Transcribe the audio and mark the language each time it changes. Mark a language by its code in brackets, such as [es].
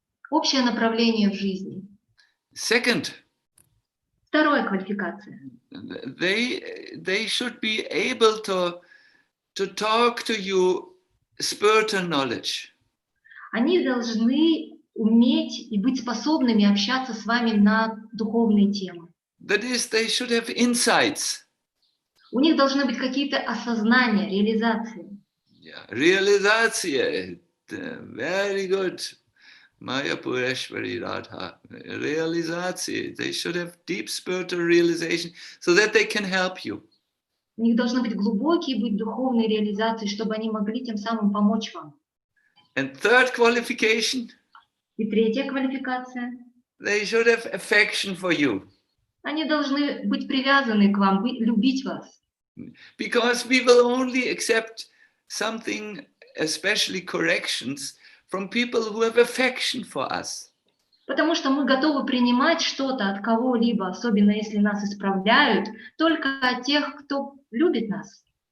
[ru] Общее направление в жизни. [en] Second, [ru] Вторая квалификация. [en] they should be able to talk to you spiritual knowledge. [ru] Они должны уметь и быть способными общаться с вами на духовные темы. [en] That is, they should have insights. [ru] У них должны быть какие-то осознания, реализации. [en] Yeah, realization. Very good. Maya Pureshwari Radha. Realization. They should have deep spiritual realization so that they can help you. [ru] У них должны быть глубокие быть духовные реализации, чтобы они могли тем самым помочь вам. [en] And third qualification, [ru] И третья квалификация. [en] they should have affection for you. [ru] Они должны быть привязаны к вам, любить вас. [en] Because we will only accept something, especially corrections, from people who have affection for us. [ru] Потому что мы готовы принимать что-то от кого-либо, особенно если нас исправляют, только от тех, кто любит нас.